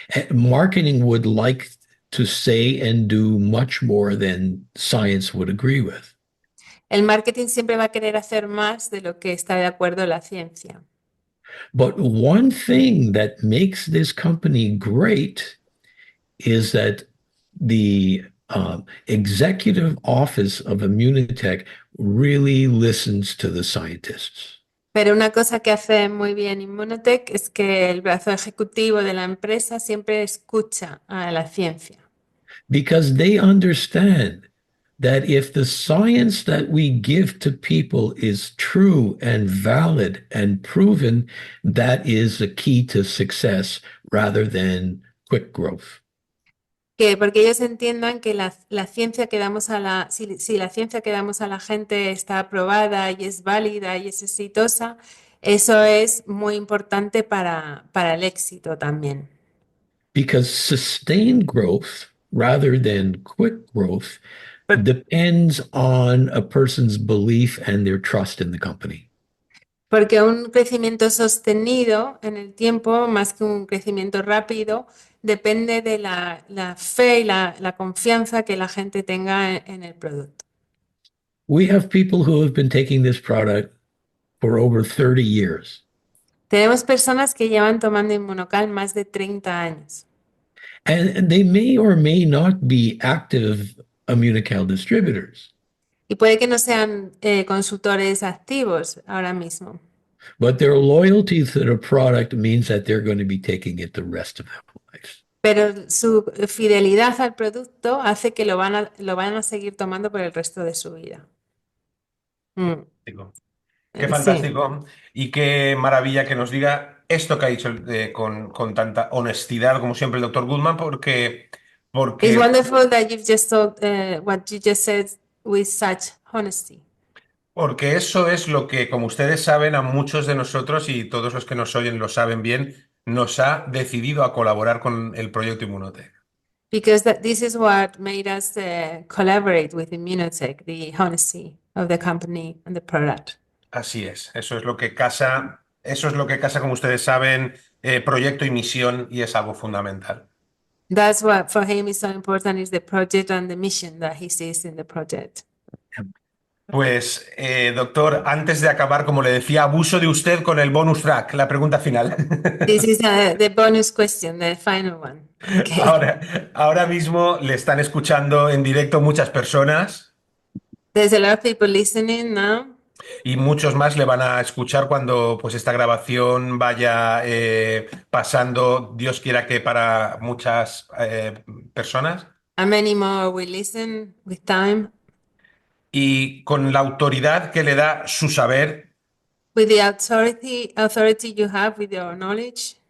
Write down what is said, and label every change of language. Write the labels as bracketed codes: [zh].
[en] Marketing would like to say and do much more than science would agree with. [es] El marketing siempre va a querer hacer más de lo que está de acuerdo la ciencia. [en] But one thing that makes this company great is that the executive office of Immunotech really listens to the scientists. [es] Pero una cosa que hace muy bien Immunotech es que el brazo ejecutivo de la empresa siempre escucha a la ciencia. [en] Because they understand that if the science that we give to people is true and valid and proven, that is the key to success rather than quick growth. [es] Porque ellos entiendan que la ciencia que damos si la ciencia que damos a la gente está aprobada y es válida y es exitosa, eso es muy importante para el éxito también. [en] Because sustained growth rather than quick growth depends on a person's belief and their trust in the company. [es] Porque un crecimiento sostenido en el tiempo, más que un crecimiento rápido, depende de la fe y la confianza que la gente tenga en el producto. [en] We have people who have been taking this product for over 30 years. [es] Tenemos personas que llevan tomando Immunocal más de 30 años. [en] And they may or may not be active Immunocal distributors, [es] Y puede que no sean consultores activos ahora mismo, [en] but their loyalty to the product means that they're going to be taking it the rest of their life. [es] pero su fidelidad al producto hace que lo van a seguir tomando por el resto de su vida. Mm, Qué sí. fantástico y qué maravilla que nos diga esto que ha dicho con tanta honestidad, como siempre, el doctor Gutman, [en] It's [es] porque, [en] wonderful that you've just told what you just said with such honesty. [es] porque eso es lo que, como ustedes saben, a muchos de nosotros y todos los que nos oyen lo saben bien, nos ha decidido a colaborar con el proyecto Immunotech. [en] Because this is what made us collaborate with Immunotech, the honesty of the company and the product. [es] Así es, eso es lo que casa, como ustedes saben, proyecto y misión y es algo fundamental. [en] That's what for him is so important is the project and the mission that he sees in the project. [es] Pues, doctor, antes de acabar, como le decía, abuso de usted con el bonus track, la pregunta final. [en] This is the bonus question, the final one. Okay. [es] Ahora mismo le están escuchando en directo muchas personas [en] There's a lot of people listening now, [es] y muchos más le van a escuchar cuando pues esta grabación vaya pasando, Dios quiera que para muchas personas. [en] and many more will listen with time. [es] Y con la autoridad que le da su saber, [en] With the authority you have with your knowledge,